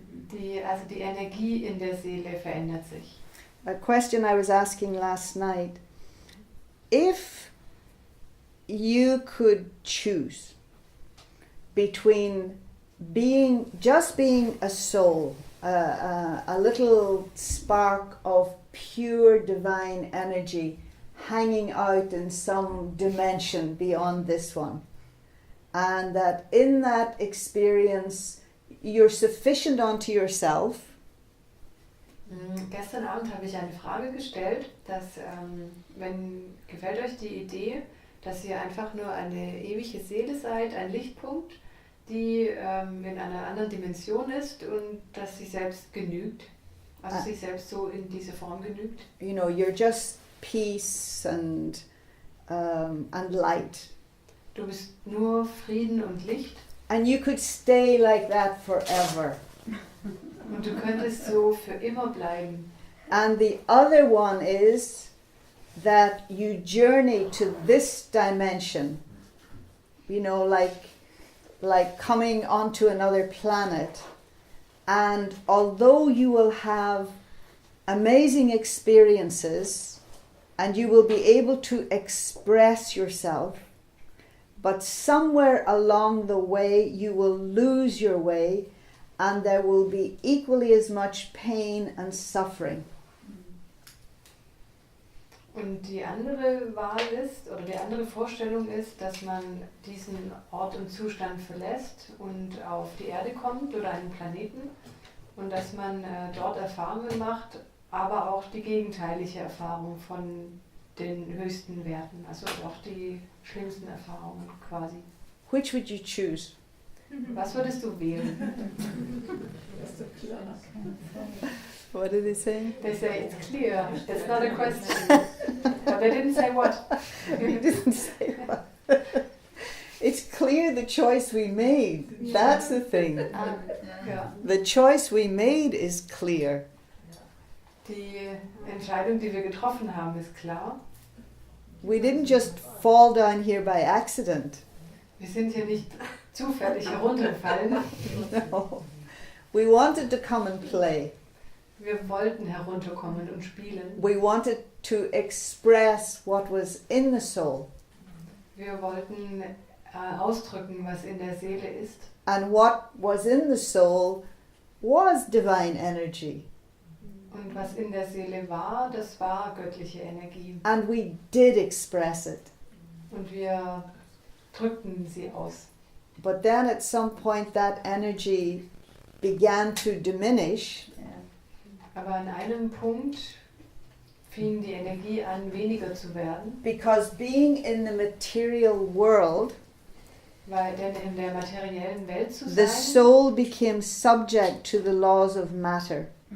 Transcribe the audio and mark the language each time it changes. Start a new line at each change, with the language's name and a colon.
German: Die Energie in der Seele verändert sich.
English: A question I was asking last night: if you could choose between being a soul, a little spark of pure divine energy hanging out in some dimension beyond this one, and that in that experience you're sufficient unto yourself.
German: Gestern Abend habe ich eine Frage gestellt, dass gefällt euch die Idee, dass ihr einfach nur eine ewige Seele seid, ein Lichtpunkt, die in einer anderen Dimension ist und dass sie selbst genügt, also sich selbst so in diese Form genügt.
English: You know, you're just peace and light.
German: Du bist nur Frieden und Licht.
English: And you could stay like that forever.
German: Und du könntest so für immer bleiben.
English: And the other one is that you journey to this dimension, you know, like coming onto another planet. And although you will have amazing experiences and you will be able to express yourself, but somewhere along the way you will lose your way, and there will be equally as much pain and suffering.
German: Und die andere Wahl ist, oder die andere Vorstellung ist, dass man diesen Ort und Zustand verlässt und auf die Erde kommt oder einen Planeten und dass man dort Erfahrungen macht, aber auch die gegenteilige Erfahrung von den höchsten Werten, also auch die schlimmsten Erfahrungen quasi.
English: Which would you choose?
German: Was würdest du wählen?
English: What did they say? They say it's clear, that's not a question. But they didn't say what. We didn't say what. It's clear the choice we made. That's the thing.
German: Ja.
English: The choice we made is clear.
German: Die Entscheidung, die wir getroffen haben, ist klar.
English: We didn't just fall down here by accident.
German: Wir sind hier nicht zufällig heruntergefallen.
English: No. We wanted to come and play.
German: Wir wollten herunterkommen und spielen.
English: We wanted to express what was in the soul.
German: Wir wollten ausdrücken, was in der Seele ist.
English: And what was in the soul was divine energy.
German: Und was in der Seele war, das war göttliche Energie.
English: And we did express it.
German: Und wir drückten sie aus.
English: But then at some point that energy began to diminish.
German: Aber an einem Punkt fing die Energie an, weniger zu werden.
English: Because being in the material world,
German: Denn in der materiellen Welt zu
English: the
German: sein,
English: soul became subject to the laws of matter.